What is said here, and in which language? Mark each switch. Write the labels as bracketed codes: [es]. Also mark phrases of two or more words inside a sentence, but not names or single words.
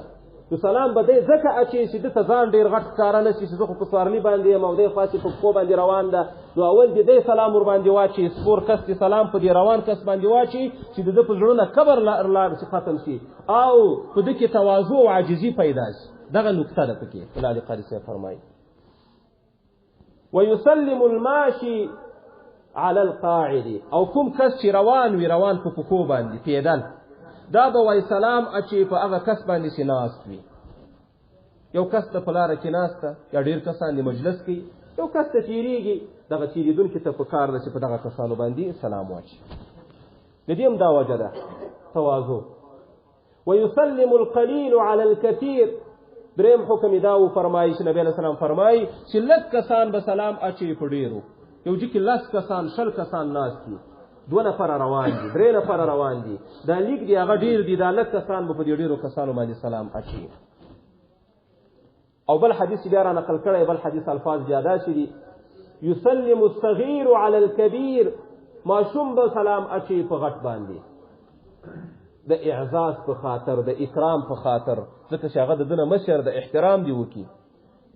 [ps] نو سلام به دی ځکه اچي چې دته ځان ډېر غټ ښکاره نه شي چې زه خو په سوارلي باندې یم او دی خاصې په پښو باندې روان ده. نو اول دې دی سلام ور باندې واچي، سپور کس دې سلام په دې روان کس باندې واچي چې د ده په زړه نه کبر لاړ شي، ختم شي، او په دې کې تواضع او عاجزي پیدا شي. دغه نکته ده پکې. ملا قاري صاحب فرمایي [ar] ويسلم الماشي على القاعد، [ps] او کوم کس چې روان وي، روان په پښو باندې پیدل، دا به وای سلام اچي په هغه کس باندې چې ناست وي. یو کس ته په لاره کې ناسته یا ډېر کسان د مجلس کې، یو کس ته تېرېږي، دغه تېرېدونکي ته په کار ده چې په دغه کسانو باندې سلام واچي. د دې هم دا وجه ده تواضع. [ar] ويسلم القليل على الكثير، [ps] دریم حکم دا و فرمایي چې نبی [ar] علیه السلام [ps] فرمایي چې لږ کسان به سلام اچي په ډېرو. یو ځای کې 10 کسان 20 کسان ناست دي، 2 نفره روان دي، 3 نفره روان دي، دا لیک دی هغه ډېر دي، دا لږ کسان به په دې ډېرو کسانو باندې سلام اچي. او بل حدیث بیا را نقل کړی، بل حدیث الفاظ زیاده شي دي [ar] یسلم الصغیر علی الکبیر، [ps] ماشوم به سلام اچي په غټ باندې د اعزاز په خاطر، د اکرام په خاطر، ځکه چې هغه د دنه مشر د احترام دی وکي.